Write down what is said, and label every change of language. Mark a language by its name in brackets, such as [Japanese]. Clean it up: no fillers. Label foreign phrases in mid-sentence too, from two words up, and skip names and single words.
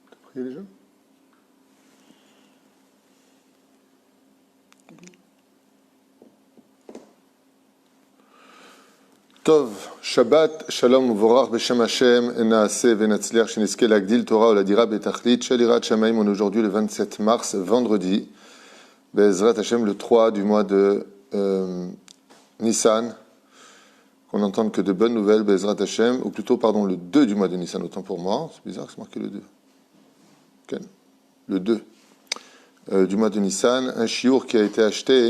[French] prier déjà. [Hebrew] טוב, שבת, שלום וברוך בשם השם, נעשה ונצליח שנזכה להגדיל תורה ולדירה בתכלית של יראת שמיים. [French] On est aujourd'hui le 27 mars, vendredi, [Hebrew] בעזרת השם, [French] le 3 du mois de Nissan, qu'on n'entende que de bonnes nouvelles, [Hebrew] בעזרת השם, [French] ou plutôt, pardon, le 2 du mois de Nissan, autant pour moi, c'est bizarre que c'est marqué le 2. Okay. Le 2 du mois de Nissan, un chiour qui a été acheté.